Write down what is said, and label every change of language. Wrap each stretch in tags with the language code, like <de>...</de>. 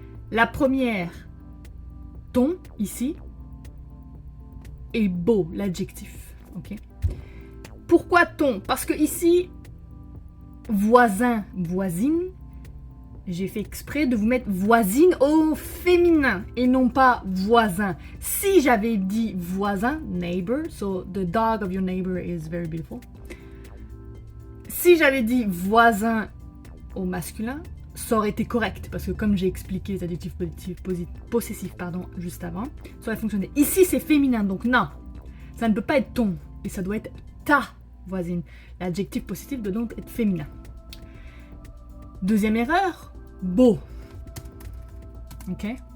<fr>La première, ton, ici, est beau, l'adjectif. Ok. Pourquoi ton? Parce que ici, voisin, voisine, j'ai fait exprès de vous mettre voisine au féminin et non pas voisin. Si j'avais dit voisin,</fr> <en>neighbor, so the dog of your neighbor is very beautiful.</en> <fr>Si j'avais dit voisin au masculin, ça aurait été correct, parce que comme j'ai expliqué les adjectifs possessifs juste avant, ça aurait fonctionné. Ici, c'est féminin, donc non, ça ne peut pas être ton, et ça doit être ta voisine. L'adjectif possessif doit donc être féminin. Deuxième erreur, beau. Ok?</fr>